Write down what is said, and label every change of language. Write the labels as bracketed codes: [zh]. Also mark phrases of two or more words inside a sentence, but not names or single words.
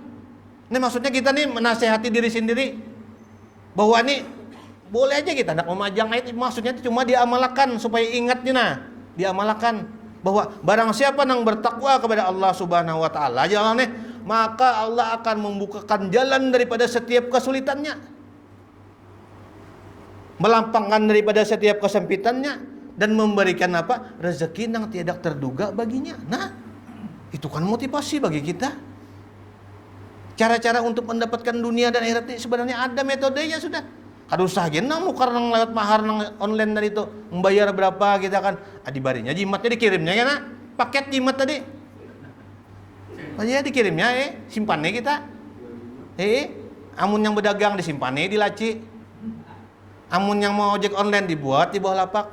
[id] Ini maksudnya kita nih menasehati diri sendiri bahwa nih boleh aja kita hendak memajang ayat, maksudnya itu cuma diamalkan supaya ingatnya, nah diamalkan bahwa barang siapa yang bertakwa kepada Allah [ar] Subhanahu wa taala, [id] ya Allah nih, maka Allah akan membukakan jalan daripada setiap kesulitannya, melampangkan daripada setiap kesempitannya, dan memberikan apa? Rezeki yang tidak terduga baginya. Nah, itu kan motivasi bagi kita. Cara-cara untuk mendapatkan dunia dan akhirat ini sebenarnya ada metodenya sudah. [bjn] Kada usah gini nang nukar nang lewat mahar nang online tadi itu, membayar berapa kita kan adibarinya jimatnya dikirimnya kan, paket jimat tadi. Aja dikirimnya simpannya kita. Amun yang berdagang disimpannya di laci. Amun yang mau ojek online dibuat di bawah lapak.